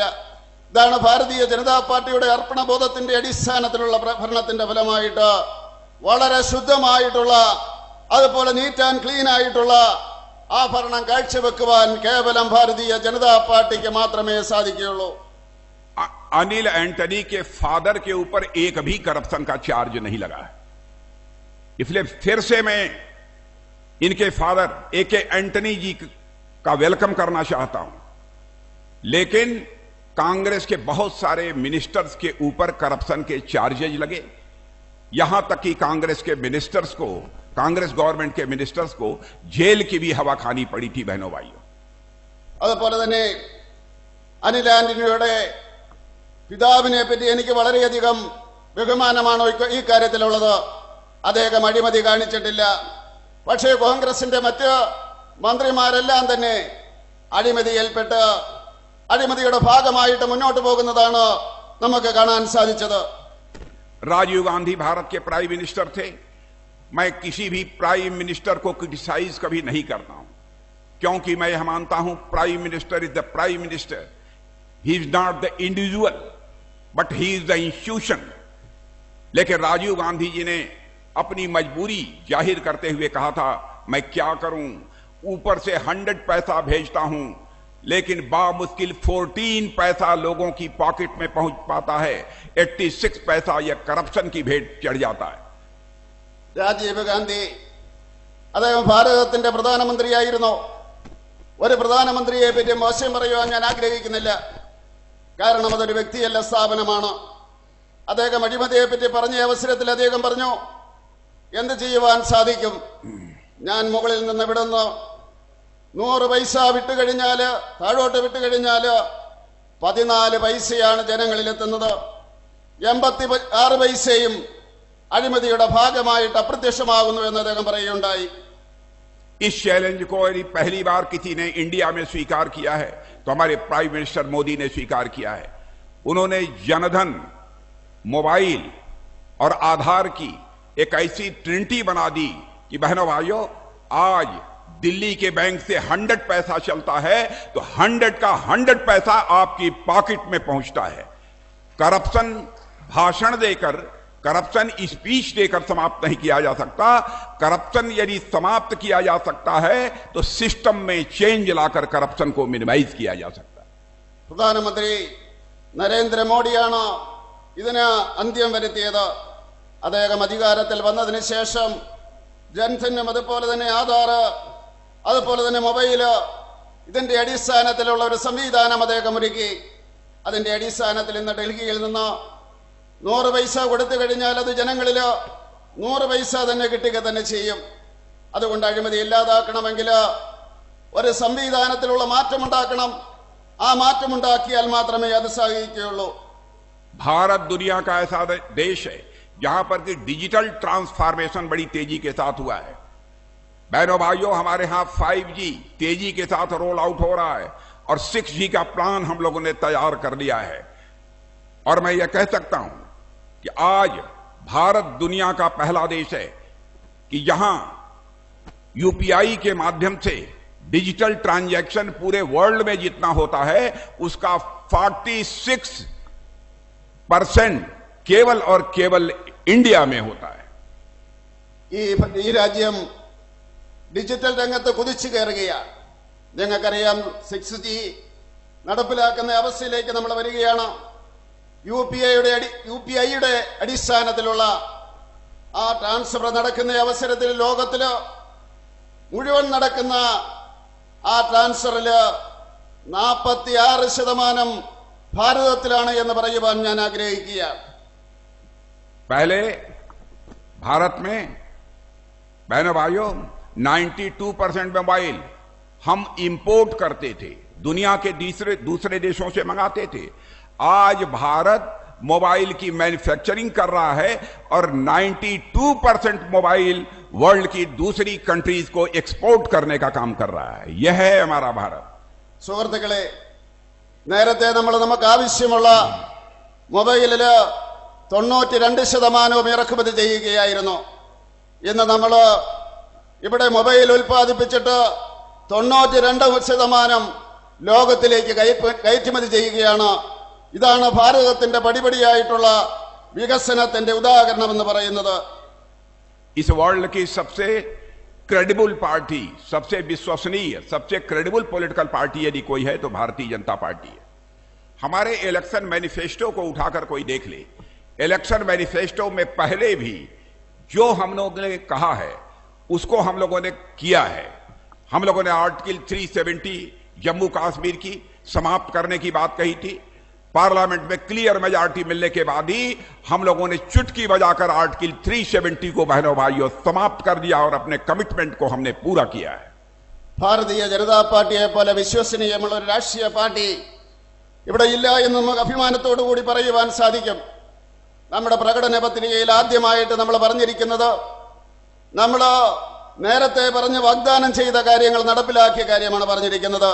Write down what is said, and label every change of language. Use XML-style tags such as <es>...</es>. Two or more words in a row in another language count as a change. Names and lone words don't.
<ml>ഇതാണ് ഭാരതീയ ജനതാ പാർട്ടിയുടെ അർപ്പണബോധത്തിന്റെ അടിസ്ഥാനത്തിലുള്ള ഭരണത്തിന്റെ ഫലമായിട്ട് വളരെ ശുദ്ധമായിട്ടുള്ള അതുപോലെ</ml> <en>neat and clean</en> <ml>ആയിട്ടുള്ള ആ ഭരണം കാഴ്ചവെക്കുവാൻ കേവലം ഭാരതീയ ജനതാ പാർട്ടിക്ക് മാത്രമേ സാധിക്കുകയുള്ളൂ.</ml> <hi>अनिल एंटनी के फादर के ऊपर एक भी करप्शन का चार्ज नहीं लगा है। इसलिए फिर से मैं इनके फादर ए.के. एंटनी जी का वेलकम करना चाहता हूं। लेकिन कांग्रेस के बहुत सारे मिनिस्टर्स के ऊपर करप्शन के चार्जेज लगे, यहां तक कि कांग्रेस के मिनिस्टर्स को, कांग्रेस गवर्नमेंट के मिनिस्टर्स को जेल की भी हवा खानी पड़ी थी। बहनों भाइयों,</hi> <ml>അതുപോലെ തന്നെ അനിൽ ആന്റണിയുടെ പിതാവിനെ പറ്റി എനിക്ക് വളരെയധികം ബഹുമാനമാണ് ഈ കാര്യത്തിലുള്ളത്. അദ്ദേഹം അഴിമതി കാണിച്ചിട്ടില്ല. പക്ഷേ കോൺഗ്രസിന്റെ മറ്റ് മന്ത്രിമാരെല്ലാം തന്നെ അഴിമതിയിൽപ്പെട്ട് അഴിമതിയുടെ ഭാഗമായിട്ട് മുന്നോട്ട് പോകുന്നതാണ് നമുക്ക് കാണാൻ സാധിച്ചത്.</ml> <hi>राजीव गांधी भारत के</hi> <en>prime minister</en> <hi>थे। मैं किसी भी</hi> <en>prime minister</en> <hi>को क्रिटिसाइज कभी नहीं करता हूं, क्योंकि मैं यह मानता हूं</hi> <en>prime minister is the prime minister. he is not the individual but he is the institution.</en> <hi>लेकिन राजीव गांधी जी ने अपनी मजबूरी जाहिर करते हुए कहा था, मैं क्या करूं, ऊपर से 100 पैसा भेजता हूं लेकिन बामुश्किल 14 पैसा लोगों की पॉकेट में पहुंच पाता है। 86 पैसा यह करप्शन की भेंट चढ़ जाता है।</hi> <ml>രാജീവ് ഗാന്ധി അദ്ദേഹം ഭാരതത്തിന്റെ പ്രധാനമന്ത്രിയായിരുന്നു. ഒരു പ്രധാനമന്ത്രിയെ പറ്റി മോശം പറയുവാൻ ഞാൻ ആഗ്രഹിക്കുന്നില്ല, കാരണം അതൊരു വ്യക്തിയല്ല, സ്ഥാപനമാണ്. അദ്ദേഹം അഴിമതിയെ പറ്റി പറഞ്ഞ അവസരത്തിൽ അദ്ദേഹം പറഞ്ഞു, എന്ത് ചെയ്യുവാൻ സാധിക്കും, ഞാൻ മുകളിൽ നിന്ന് വിടുന്നു 100 പൈസ വിട്ടുകഴിഞ്ഞാല് താഴോട്ട് വിട്ടുകഴിഞ്ഞാല് 14 പൈസയാണ് ജനങ്ങളിലെത്തുന്നത്. 86 പൈസയും അഴിമതിയുടെ ഭാഗമായിട്ട് അപ്രത്യക്ഷമാകുന്നു എന്ന് അദ്ദേഹം പറയുകയുണ്ടായി.</ml> <hi>इस चैलेंज को यदि पहली बार किसी ने इंडिया में स्वीकार किया है तो हमारे</hi> <en>prime minister</en> <hi>मोदी ने स्वीकार किया है। उन्होंने जनधन, मोबाइल और आधार की एक ऐसी ट्रिनिटी बना दी कि बहनों भाइयों, आज दिल्ली के बैंक से 100 पैसा चलता है तो 100 का 100 पैसा आपकी पॉकेट में पहुंचता है। करप्शन भाषण देकर,</hi> <en>corruption speech</en> <hi>देकर समाप्त नहीं किया जा सकता। करप्शन यदि समाप्त किया जा सकता है तो सिस्टम में चेंज लाकर करप्शन को मिनिमाइज किया जा सकता है।</hi> <ml>പ്രധാനമന്ത്രി നരേന്ദ്രമോദിയാണ് ഇതിന് അന്ത്യം വരുത്തിയത്. അദ്ദേഹം അധികാരത്തിൽ വന്നതിന് ശേഷം ജൻധനും അതുപോലെ തന്നെ ആധാർ, അതുപോലെ തന്നെ മൊബൈല്, ഇതിന്റെ അടിസ്ഥാനത്തിലുള്ള ഒരു സംവിധാനം അദ്ദേഹം ഒരുക്കി. അതിന്റെ അടിസ്ഥാനത്തിൽ ഇന്ന് ഡൽഹിയിൽ നിന്ന് 100 പൈസ കൊടുത്തു കഴിഞ്ഞാൽ അത് ജനങ്ങളിൽ 100 പൈസ തന്നെ കിട്ടുക തന്നെ ചെയ്യും. അതുകൊണ്ട് അഴിമതി ഇല്ലാതാക്കണമെങ്കിൽ ഒരു സംവിധാനത്തിലുള്ള മാറ്റമുണ്ടാക്കണം. ആ മാറ്റമുണ്ടാക്കിയാൽ മാത്രമേ അത് സാധിക്കുകയുള്ളൂ.</ml> <hi>भारत दुनिया का ऐसा देश है जहां पर कि</hi> <en>digital transformation</en> <hi>बड़ी तेजी के साथ हुआ है। बहनों भाइयों, हमारे यहां 5G तेजी के साथ</hi> <en>roll out</en> <hi>हो रहा है और 6G का प्लान हम लोगों ने तैयार कर लिया है। और मैं यह कह सकता हूं कि आज भारत दुनिया का पहला देश है कि यहां यूपीआई के माध्यम से</hi> <en>digital transaction</en> <hi>पूरे वर्ल्ड में जितना होता है उसका 46% केवल और केवल इंडिया में होता है।</hi> <ml>ഈ രാജ്യം ഡിജിറ്റൽ രംഗത്ത് കുതിച്ചു കയറുകയാണ്. നിങ്ങൾക്കറിയാം, 6G നടപ്പിലാക്കുന്ന അവസ്ഥയിലേക്ക് നമ്മൾ വരികയാണ്. യുപിഐയുടെ അടിസ്ഥാനത്തിലുള്ള ആ ട്രാൻസ്ഫർ നടക്കുന്ന അവസരത്തിൽ ലോകത്തില് മുഴുവൻ നടക്കുന്ന ആ ട്രാൻസ്ഫറില് 46% ഭാരതത്തിലാണ് എന്ന് പറയുവാൻ ഞാൻ ആഗ്രഹിക്കുകയാണ്.</ml> <hi>पहले भारत में बहनों भाइयों 92% मोबाइल हम इंपोर्ट करते थे, दुनिया के दूसरे देशों से मंगाते थे। आज भारत मोबाइल की मैन्युफैक्चरिंग कर रहा है और 92% मोबाइल वर्ल्ड की दूसरी कंट्रीज को एक्सपोर्ट करने का काम कर रहा है। यह है हमारा भारत।</hi> <ml>സുഹൃത്തുക്കളെ, നേരത്തെ നമുക്ക് ആവശ്യമുള്ള മൊബൈലില് 92% ഇറക്കുമതി ചെയ്യുകയായിരുന്നു. ഇന്ന് നമ്മൾ ഇവിടെ മൊബൈൽ ഉൽപ്പാദിപ്പിച്ചിട്ട് 92% ലോകത്തിലേക്ക് കയറ്റുമതി ചെയ്യുകയാണ്. ഇതാണ് ഭാരതത്തിന്റെ പടിപടിയായിട്ടുള്ള വികസനത്തിന്റെ ഉദാഹരണമെന്ന് പറയുന്നത്.</ml> <hi>इस वर्ल्ड की सबसे</hi> <en>credible party,</en> <hi>सबसे विश्वसनीय, सबसे</hi> <en>credible political party</en> <hi>यदि कोई है तो भारतीय जनता पार्टी है। हमारे</hi> <en>election manifesto</en> <hi>को उठाकर कोई देख ले,</hi> <en>election manifesto</en> <hi>में पहले भी जो हम लोगों ने कहा है उसको हम लोगों ने किया है। हम लोगों ने आर्टिकल 370 जम्मू कश्मीर की समाप्त करने की बात कही थी। पार्लियामेंट में</hi> <en>clear majority</en> <hi>मिलने के बाद ही हम लोगों ने चुटकी बजाकर आर्टिकल 370 को बहनों भाइयों समाप्त कर दिया और अपने कमिटमेंट को हमने पूरा किया है।</hi> <ml>ഭാരതീയ ജനതാ പാർട്ടിയെ പോലെ വിശ്വസനീയമുള്ള ഒരു രാഷ്ട്രീയ പാർട്ടി ഇവിടെ ഇല്ല എന്ന് നമുക്ക് അഭിമാനത്തോടു കൂടി പറയുവാൻ സാധിക്കും. നമ്മുടെ പ്രകടന പത്രികയിൽ ആദ്യമായിട്ട് നമ്മൾ പറഞ്ഞിരിക്കുന്നത്, നമ്മൾ നേരത്തെ പറഞ്ഞ് വാഗ്ദാനം ചെയ്ത കാര്യങ്ങൾ നടപ്പിലാക്കിയ കാര്യമാണ് പറഞ്ഞിരിക്കുന്നത്.</ml>